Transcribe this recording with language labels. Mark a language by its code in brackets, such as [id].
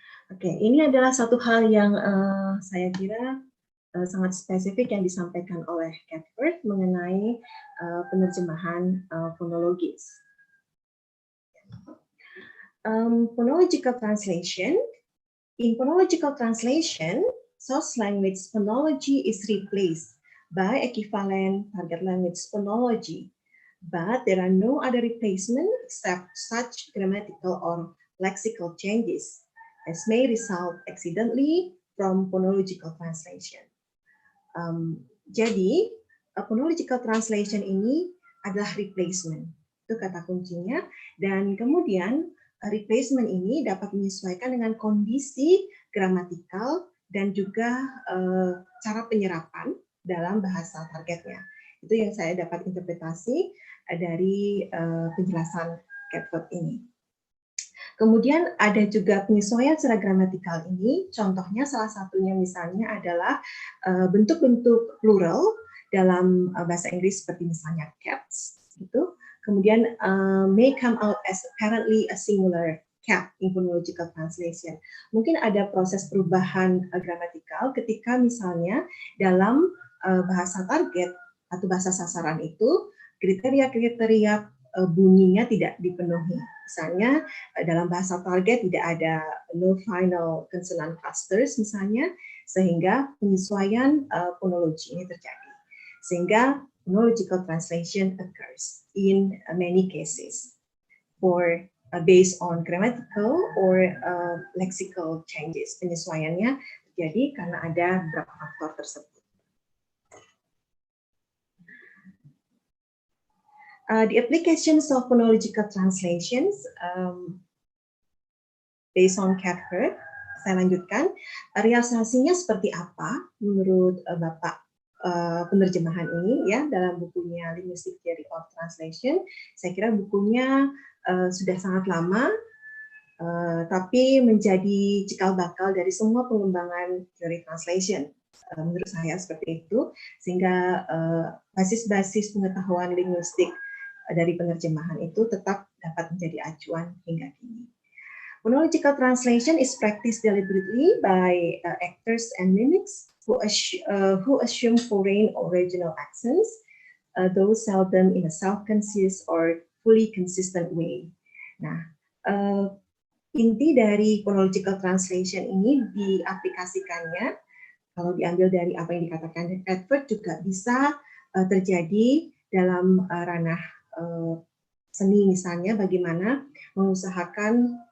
[id] Oke, ini adalah satu hal yang saya kira sangat spesifik yang disampaikan oleh Catford mengenai penerjemahan fonologis. [en] Phonological translation. In phonological translation, source language phonology is replaced by equivalent target language phonology, but there are no other replacement except such grammatical or lexical changes as may result accidentally from phonological translation. [id] Jadi, phonological translation ini adalah replacement, itu kata kuncinya, dan kemudian replacement ini dapat menyesuaikan dengan kondisi gramatikal dan juga cara penyerapan dalam bahasa targetnya. Itu yang saya dapat interpretasi dari penjelasan Catford ini. Kemudian ada juga penyesuaian secara gramatikal ini, contohnya salah satunya misalnya adalah bentuk-bentuk plural dalam bahasa Inggris seperti misalnya cats, gitu. Kemudian [en] may come out as apparently a singular cat in phonological translation. [id] Mungkin ada proses perubahan gramatikal ketika misalnya dalam bahasa target atau bahasa sasaran itu kriteria-kriteria bunyinya tidak dipenuhi. Misalnya dalam bahasa target tidak ada [en] no final consonant clusters [id] misalnya, sehingga penyesuaian fonologi ini terjadi. Sehingga [en] phonological translation occurs in many cases for based on grammatical or lexical changes. [id] Penyesuaiannya terjadi karena ada beberapa faktor tersebut. [en] The applications of phonological translations based on Catford, [id] saya lanjutkan. Realisasinya seperti apa menurut Bapak penerjemahan ini ya dalam bukunya Linguistic Theory of Translation. Saya kira bukunya sudah sangat lama, tapi menjadi cikal bakal dari semua pengembangan teori translation. Menurut saya seperti itu, sehingga basis-basis pengetahuan linguistik dari penerjemahan itu tetap dapat menjadi acuan hingga kini. [en] Phonological translation is practiced deliberately by actors and mimics who assume foreign or regional accents, though seldom in a self-conscious or fully consistent way. [id] Nah, inti dari phonological translation ini diaplikasikannya, kalau diambil dari apa yang dikatakan Edward, juga bisa terjadi dalam ranah seni, misalnya bagaimana mengusahakan